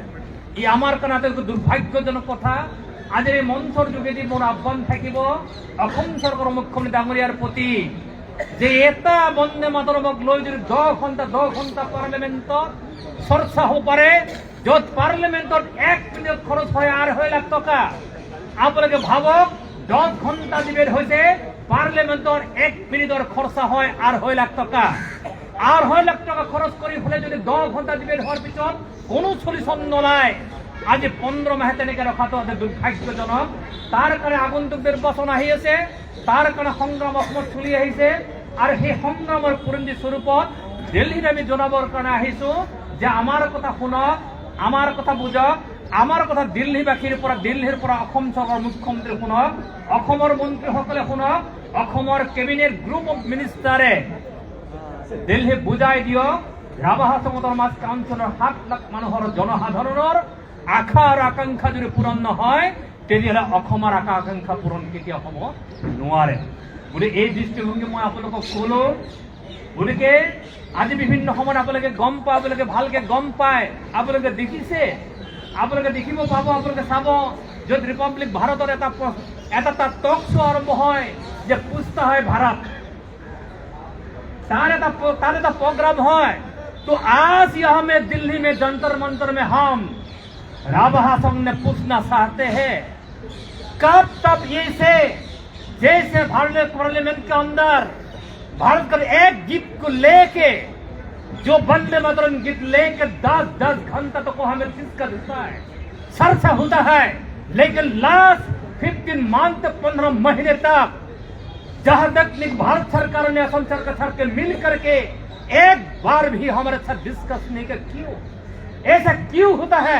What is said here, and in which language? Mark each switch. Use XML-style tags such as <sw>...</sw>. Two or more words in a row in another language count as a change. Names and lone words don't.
<as>ই আমাৰ কাৰণে আটাইতকৈ দুৰ্ভাগ্যজনক কথা। আজিৰ এই মঞ্চৰ যোগেদি মোৰ আহ্বান থাকিব অসম চৰকাৰৰ মুখ্যমন্ত্ৰী ডাঙৰীয়াৰ প্ৰতি যে এটা বন্দে মাতৰমক লৈ যদি 10 ঘন্টা পাৰ্লিয়ামেণ্টত চৰ্চা হ'ব পাৰে য'ত পাৰ্লিয়ামেণ্টত 1 মিনিট খৰচ হয় 2.5 লাখ টকা। আপোনালোকে ভাবক 10 ঘন্টা ডিবেট হৈছে পাৰ্লিয়ামেণ্টৰ 1 মিনিটৰ খৰচা হয় 2.5 লাখ টকা। 2.5 লাখ টকা খৰচ কৰি ফলে যদি 10 ঘন্টা ডিবেট হোৱাৰ পিছত কোনো সলিউশন নলয় আজি 15 মাহে তেনেকে ৰখাটো দুৰ্ভাগ্যজনক। তাৰ কাৰণে আগন্তুক নিৰ্বাচন আহি আছে, তার কারণে সংগ্রাম অসমত চলি আহিছে আর সেই সংগ্রামের পরিণতি স্বরূপত দিল্লীত আমি জনাবৰ কাৰণে আহিছো যে আমার কথা শুনক, আমার কথা বুঝক, আমার কথা দিল্লীবাসীৰ পৰা দিল্লীৰ পৰা অসম চৰকাৰৰ মুখ্যমন্ত্ৰী শুনক, অসমৰ মন্ত্ৰীসকলে শুনক, অসমৰ</as> <en>cabinet group of ministers</en> <as>দিল্লী বুজাই দিয়ক ৰাভা হাছমতৰ মাছ কাউন্সিলৰ 7 লাখ মানুহৰ জনসাধাৰণৰ আশা আৰু আকাংক্ষা যদি পূৰণ নহয় তেতিয়াহ'লে অসমৰ আশা আকাংক্ষা পূৰণ কেতিয়া হ'ব নোৱাৰে। গতিকে এই দৃষ্টিভংগী মই আপোনালোকক ক'লো। গতিকে আজি বিভিন্ন সময়ত আপোনালোকে গম পায়, আপোনালোকে ভালকে গম পায়, আপোনালোকে দেখিছে, আপোনালোকে দেখিব পাব, আপোনালোকে চাব য'ত ৰিপাব্লিক ভাৰতৰ এটা</as> <en>talk show'</en> <as>আৰম্ভ হয় যে পুছতা হয় ভাৰত, তার এটা</as> <hi>प्रोग्राम है। तो आज यहाँ में दिल्ली में जंतर मंतर में हम राभा हासम ने पूछना चाहते हैं कब तब ये से जैसे भारत पार्लियामेंट के अंदर भारत का एक गीत को लेके जो वंदे मातरम गीत लेके 10 घंटा तक हमें डिस्कस होता है, चर्चा होता है, लेकिन</hi> <en>last 15 month</en> <hi>15 महीने तक जहां तक भारत सरकार ने असम सरकार के मिल करके एक बार भी हमारे साथ डिस्कस नहीं कर, क्यों ऐसा क्यों होता है?</hi>